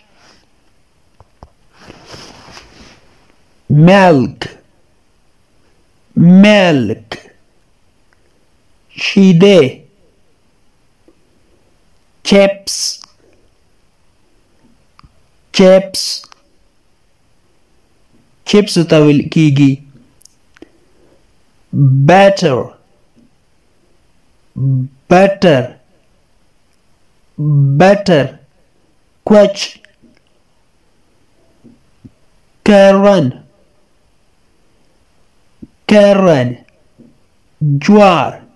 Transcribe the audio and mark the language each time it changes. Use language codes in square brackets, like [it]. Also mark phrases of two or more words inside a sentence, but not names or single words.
[en] milk, milk, شیده. chips, chips, chips [ps] ته ویل کیږي. [en] butter, butter, butter, کوچ. corn, corn, جوار.